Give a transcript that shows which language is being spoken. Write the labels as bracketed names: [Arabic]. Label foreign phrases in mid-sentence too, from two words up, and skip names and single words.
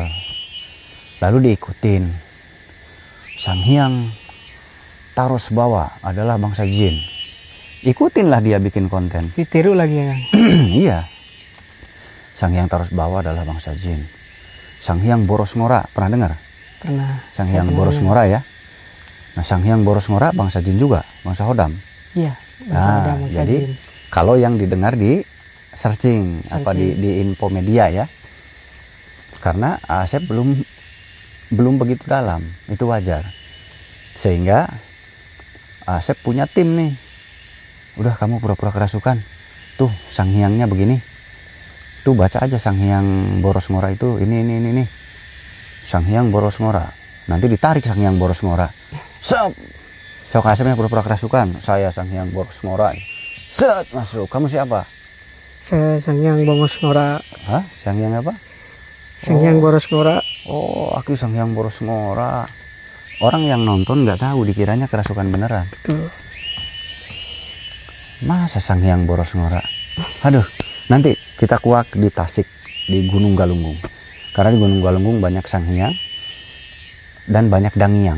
[Indonesian] Lalu diikutin. Sang Hyang Tarosbawa adalah bangsa jin. Ikutinlah dia bikin konten. Ditiru lagi ya. Iya. Sang Hyang Tarosbawa adalah bangsa jin. Sang Hyang Boros Ngora, pernah dengar? Pernah. Sang Hyang Boros Ngora ya. Nah, Sang Hyang Boros Ngora bangsa jin juga, bangsa hodam. Iya. Nah, jadi kalau yang didengar di searching. Apa di Infomedia ya. Karena Asep belum begitu dalam, itu wajar. Sehingga Asep punya tim nih. Udah kamu pura-pura kerasukan. Tuh Sang Hyangnya begini. Tuh baca aja Sang Hyang Boros Ngora itu ini. Sang Hyang Boros Ngora. Nanti ditarik Sang Hyang Boros Ngora. Sok Asepnya pura-pura kerasukan. Saya Sang Hyang Boros Ngora. Set masuk. Kamu siapa? Saya Sang Hyang Boros Ngora. Hah? Sang Hyang apa? Sang Hyang Boros Ngora. Oh, aku Sang Hyang Boros Ngora. Orang yang nonton nggak tahu, dikiranya kerasukan beneran. Betul. Masa Sang Hyang Boros Ngora? Aduh, nanti kita kuak di Tasik, di Gunung Galunggung. Karena di Gunung Galunggung banyak Sang Hyang dan banyak Dangiang.